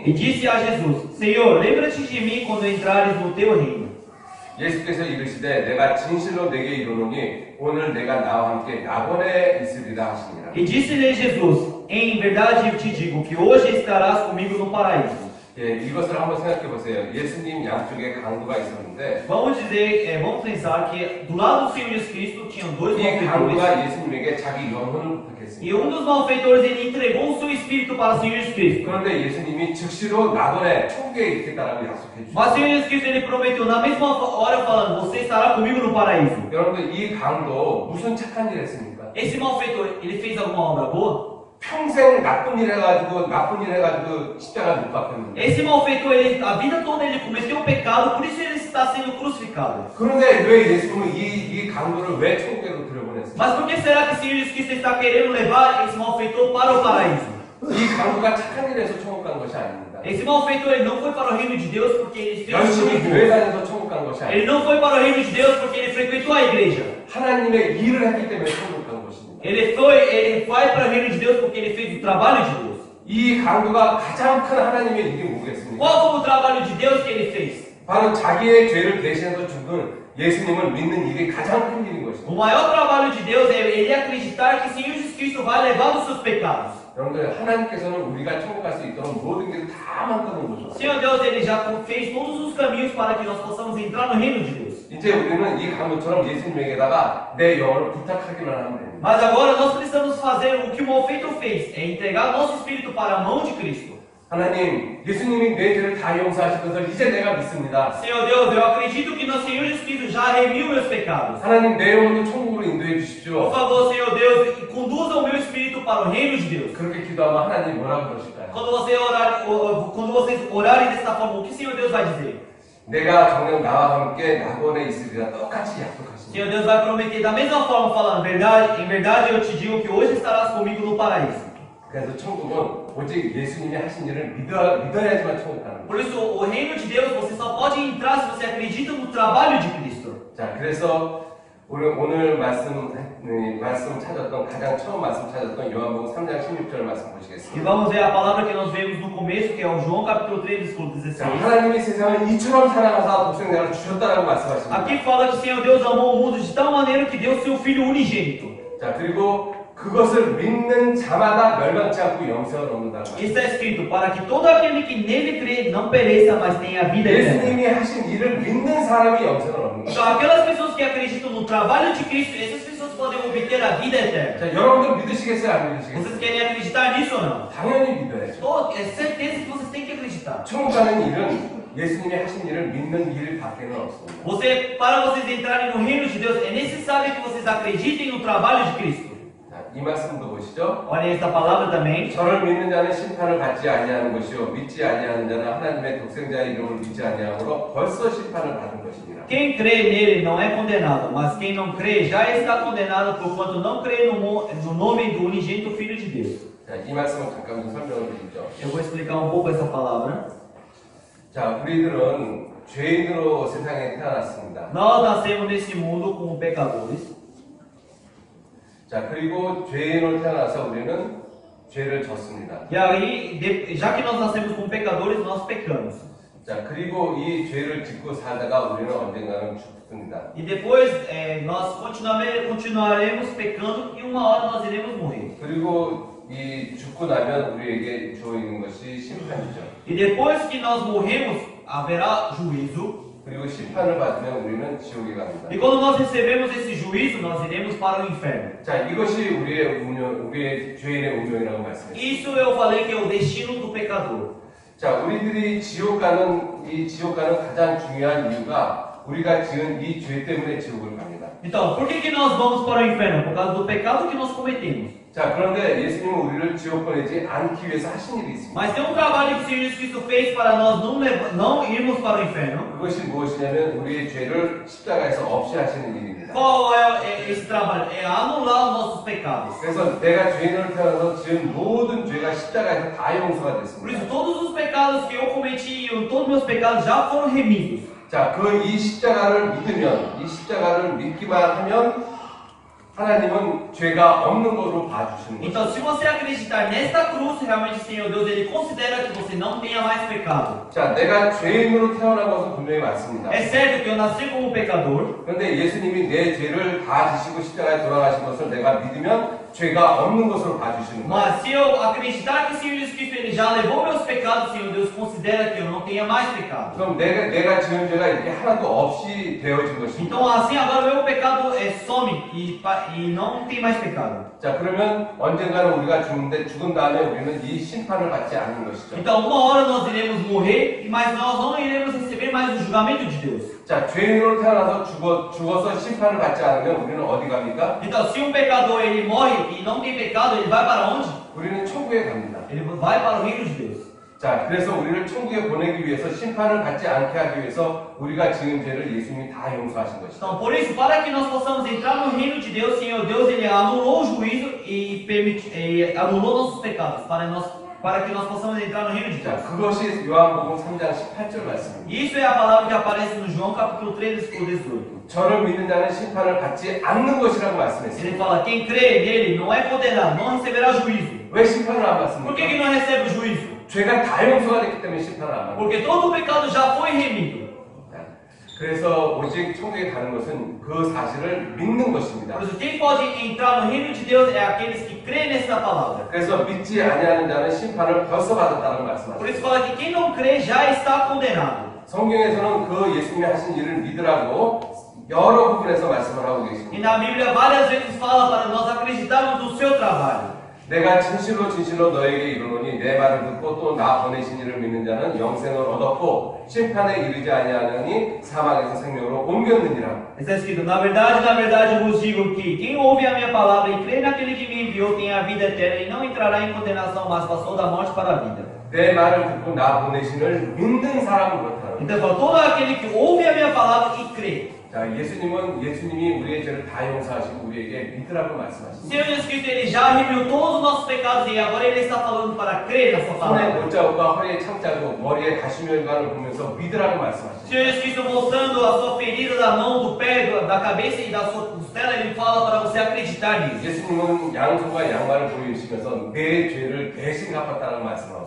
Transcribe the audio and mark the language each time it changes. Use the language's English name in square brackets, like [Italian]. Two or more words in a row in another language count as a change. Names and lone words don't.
[Portuguese] E disse a Jesus: Senhor, lembra-te de mim quando entrares no teu reino. [Korean] 예수께서 이르시되 내가 진실로 내게 이르노니 오늘 내가 나와 함께 낙원에 있으리라 하시니라. [Portuguese] E disse-lhe Jesus: Em verdade eu te digo que hoje estarás comigo no paraíso. [Korean] 예, 이것을 한번 생각해 보세요. 예수님 양쪽에 강도가 있었는데 [Portuguese] Vamos pensar que do lado do Senhor Jesus Cristo tinham dois [Korean] 이 [Portuguese] malfeitores. [Korean] 강도가 예수님에게 자기 영혼을 부탁했습니다. [Portuguese] E dos malfeitores ele entregou o seu espírito para o Senhor Jesus Cristo. [Korean] 그런데 예수님이 즉시로 낙원에 천국에 있겠다라고 약속해 주셨어요. [Portuguese] Mas o Senhor Jesus Cristo ele prometeu na mesma hora falando: Você estará comigo no paraíso. [Korean] 여러분들 이 강도 무슨 착한 일 했습니까? [Portuguese] Esse malfeitor ele fez alguma obra boa? [Korean] 평생 나쁜 일 해가지고 십자가 못 박혔는데 [Portuguese] Esse malfeitor ele, a vida toda ele cometeu pecado, por isso ele está sendo crucificado. [Korean] 그런데 왜 예수님은 이 강도를 왜 천국으로 들여보냈습니까? [Portuguese] Mas por que será que o Senhor Jesus Cristo está querendo levar esse malfeitor para o paraíso? [Korean] 이 강도가 착한 일을 해서 천국 간 것이 아닙니다. [Portuguese] Esse malfeitor ele não foi para o reino de Deus porque ele fez [Korean] 열심히 [Portuguese] o [Korean] 교회 [Portuguese] bom. [Korean] 다녀서 천국 간 것이 [Portuguese] Ele [Korean] 아닙니다. [Portuguese] não foi para o reino de Deus porque ele frequentou a igreja. [Korean] 하나님의 일을 했기 때문에 천국 간 것입니다. [Portuguese] Ele vai para o reino de Deus porque ele fez o trabalho de Deus. [Korean] 이 강도가 가장 큰 하나님의 일이 뭐겠습니까? [Portuguese] Qual foi o trabalho de Deus que ele fez? [Korean] 바로 자기의 죄를 대신해서 죽은 예수님을 믿는 일이 가장 큰 일인 것입니다. [Portuguese] O maior trabalho de Deus é ele acreditar que o Senhor Jesus Cristo vai levar os seus pecados. [Korean] 여러분들 하나님께서는 우리가 천국 갈 수 있도록 모든 게 다 만들어 놓으셨어요. [Portuguese] Senhor Deus, ele já fez todos os caminhos para que nós possamos entrar no reino de Deus. [Korean] 이제 우리는 이 강도처럼 예수님에게다가 내 영혼을 부탁하기만 하면 됩니다. [Portuguese] Mas agora nós precisamos fazer o que o malfeitor fez, é entregar nosso espírito para a mão de Cristo. [Korean] 하나님, 예수님이 내 죄를 다 용서하실 것을 이제 내가 믿습니다. [Portuguese] Senhor Deus, eu acredito que nosso Senhor Jesus Cristo já remiu meus pecados. [Korean] 하나님, 내 영혼도 천국으로 인도해 [Portuguese] Por [Korean] 주십시오. [Portuguese] favor, Senhor Deus, conduza o meu espírito para o reino de Deus. [Korean] 그렇게 기도하면 하나님 뭐라고 그러실까요? [Portuguese] Quando vocês orarem dessa forma, o que o Senhor Deus vai dizer? [Korean] 내가 정녕 나와 함께 낙원에 있으리라 똑같이 약속하십니다. [Portuguese] Senhor Deus vai prometer da mesma forma, falando: em verdade eu te digo que hoje estarás comigo no paraíso. [Korean] 그래서 천국은 오직 예수님이 하신 일을 믿어야지만 천국 가는 거예요. [Portuguese] Por isso, o reino de Deus você só pode entrar se você acredita no trabalho de Cristo. [Korean] 자, 그래서 오늘 말씀 찾았던 가장 처음 말씀 찾았던 요한복음 3장 16절 말씀 [Portuguese] E [Korean] 보시겠습니다. [Portuguese] vamos ver a palavra que nós vemos no começo, que é o João capítulo 3, versículo [Korean] 자, [Portuguese] 16. [Korean] 하나님이 세상을 이처럼 사랑하사 독생자를 주셨다라고 말씀하십니다. [Portuguese] Aqui fala que o Senhor Deus amou o mundo de tal maneira que deu seu Filho unigênito. [Korean] 자, 그리고 그것을 믿는 자마다 멸망치 않고 영생을 얻는다는 거예요. [Portuguese] Está escrito: para que todo aquele que nele crê não pereça, mas tenha vida eterna. [Korean] 예수님이 하신 일을 믿는 사람이 영생을 얻는 거예요. [Portuguese] Então, aquelas pessoas que acreditam no trabalho de Cristo, essas pessoas podem obter a vida eterna. [Korean] 자, 여러분들 믿으시겠어요? 안 믿으시겠어요? [Portuguese] Vocês querem acreditar nisso ou não? [Korean] 당연히 믿어야죠. [Portuguese] É certeza que vocês têm que acreditar. [Korean] 천국 가는 일은 예수님이 하신 일을 믿는 일밖에는 없습니다. [Portuguese] Para vocês entrarem no reino de Deus, é necessário que vocês acreditem no trabalho de Cristo. [Korean] 자, 이 말씀도 보시죠. [Portuguese] Olhem esta palavra também. [Korean] 저를 믿는 자는 심판을 받지 아니하는 것이요 믿지 아니하는 자는 하나님의 독생자의 이름을 믿지 아니하므로 벌써 심판을 받은 것이니라. [Portuguese] Quem crê nele não é condenado, mas quem não crê já está condenado porquanto não crê no nome do unigênito Filho de Deus. [Korean] 자, 이 말씀을 잠깐 좀 설명을 드리죠. [Portuguese] Eu vou explicar um pouco essa palavra. [Korean] 자, 우리들은 죄인으로 세상에 태어났습니다. [Portuguese] Nós nascemos nesse mundo como pecadores. [Korean] 자, 그리고 죄인으로 태어나서 우리는 죄를 졌습니다. [Portuguese] E aí, já que nós nascemos como pecadores, nós pecamos. [Korean] 자, 그리고 이 죄를 짓고 살다가 우리는 언젠가는 죽습니다. [Portuguese] E depois nós continuaremos pecando e uma hora nós iremos morrer. [Korean] 그리고 이 죽고 나면 우리에게 주어있는 것이 심판이죠. [Portuguese] E depois que nós morremos, haverá juízo. [Korean] 그리고 심판을 받으면 우리는 지옥에 갑니다. [Portuguese] E quando nós recebemos esse juízo, nós iremos para o inferno. [Korean] 자, 이것이 우리의 죄인의 운명이라고 말씀했습니다. [Portuguese] Isso eu falei que é o destino do pecador. [Korean] 자, 우리들이 지옥 가는 가장 중요한 이유가 우리가 지은 이 죄 때문에 지옥을 갑니다. [Portuguese] Então, por que nós vamos para o inferno? Por causa do pecado que nós cometemos. [Korean] 자, 그런데 예수님은 우리를 지옥 보내지 않기 위해서 하신 일이 있습니다. [Portuguese] Mas tem um trabalho que o Senhor Jesus Cristo fez para nós não irmos para o inferno. [Korean] 그것이 무엇이냐면 우리의 죄를 십자가에서 없이 하시는 일입니다. [Portuguese] Qual é esse trabalho? É anular os nossos pecados. [Korean] 그래서 내가 죄인으로 태어나서 지은 모든 죄가 십자가에서 다 용서가 [Portuguese] Por isso, [Korean] 됐습니다. [Portuguese] todos os pecados que eu cometi, todos os meus pecados já foram remidos. [Korean] 자, 이 십자가를 믿으면, 이 십자가를 믿기만 하면 하나님은 죄가 없는 것으로 봐주시는 거죠. [Portuguese] Então, se você acreditar nesta cruz, realmente o Senhor Deus ele considera que você não tenha mais pecado. [Korean] 자, 내가 죄인으로 태어난 것은 분명히 맞습니다. [Portuguese] É certo que eu nasci como pecador, [Korean] 그런데 예수님이 내 죄를 다 지시고 십자가에 돌아가신 것을 내가 믿으면 죄가 없는 것으로 봐주시는 거예요. [Portuguese] mas se eu acreditar que o Senhor Jesus Cristo ele já levou meus pecados, o Senhor Deus considera que eu não tenha mais pecado. [Korean] 그럼 내가 지은 죄가 이렇게 하나도 없이 되어진 것입니다. [Portuguese] Então, assim agora o meu pecado some e não tem mais pecado. [Korean] 자, 그러면 언젠가는 우리가 죽는데 죽은 다음에 우리는 이 심판을 받지 않는 것이죠. [Portuguese] Então, uma hora nós iremos morrer, mas nós não iremos receber mais o julgamento de Deus. [Korean] 자, 죄인으로 태어나서 죽어서 심판을 받지 않으면 우리는 어디 갑니까? [Portuguese] Então, se um pecador ele morre e não tem pecado, ele vai para onde? [Korean] 우리는 천국에 갑니다. [Portuguese] Ele vai para o reino de Deus. [Korean] 자, 그래서 우리를 천국에 보내기 위해서 심판을 받지 않게 하기 위해서 우리가 지은 죄를 예수님이 다 용서하신 것이죠. [Portuguese] Então, por isso, para que nós possamos entrar no reino de Deus, Senhor Deus, ele anulou o juízo e anulou nossos pecados, para que nós possamos entrar no reino de [Korean] 자, [Portuguese] Deus. [Korean] 그것이 요한복음 3장 18절 말씀입니다. [Portuguese] E isso é a palavra que aparece no João capítulo 3, versículo 18. [Korean] 저를 믿는 자는 심판을 받지 않는 것이라고 [Portuguese] Ele [Korean] 말씀했습니다. [Portuguese] fala, quem crê nele não é condenado, não receberá juízo. [Korean] 왜 심판을 안 [Portuguese] Por que [Korean] 받습니까? [Portuguese] não recebe o juízo? [Korean] 죄가 다 용서가 됐기 때문에 심판을 안 받습니다. [Portuguese] Porque todo o pecado já foi remido. [Korean] 그래서 오직 천국에 가는 것은 그 사실을 믿는 것입니다. [Portuguese] Por isso, quem pode entrar no reino de Deus é aqueles que creem nessa palavra. [Korean] 그래서 믿지 아니하는 자는 심판을 벌써 받았다는 말씀하십니다. [Portuguese] Por isso fala que quem não crê já está condenado. [Korean] 성경에서는 그 예수님이 하신 일을 믿으라고 여러 부분에서 말씀을 하고 [Portuguese] E [Korean] 계십니다. [Portuguese] na Bíblia várias vezes fala para nós acreditarmos no seu trabalho. [Korean] 내가 진실로 너에게 이르노니 내 말을 듣고 또 나 보내신 이를 믿는 자는 영생을 얻었고 심판에 이르지 아니하느니 사망에서 생명으로 옮겼느니라. [Portuguese] Está escrito, na verdade eu vos digo que quem ouve a minha palavra e crê naquele que me enviou tem a vida eterna e não entrará em condenação, mas passou da morte para a vida. [Korean] 내 말을 듣고 나 보내신을 믿는 사람은 그렇다. [Portuguese] Então fala, todo aquele que ouve a minha palavra e crê. [Korean] 자, 예수님이 우리의 죄를 다 용서하시고 우리에게 믿으라고 [Portuguese] O [Korean] 말씀하십니다. [Portuguese] Senhor Jesus Cristo ele já remiu todos os nossos pecados e agora ele está falando para crer na sua [Korean] 손에 [Portuguese] palavra. [Korean] 못자국과 허리에 창자국, 머리에 가시면관을 보면서 믿으라고 [Portuguese] O [Korean] 말씀하십니다. [Portuguese] Senhor Jesus Cristo mostrando a sua ferida da mão, do pé, da cabeça e da sua costela, ele fala para você acreditar nisso. [Korean] 예수님은 양손과 양말을 보이시면서 내 죄를 대신 갚았다는 [Portuguese] O [Korean] 말씀하십니다.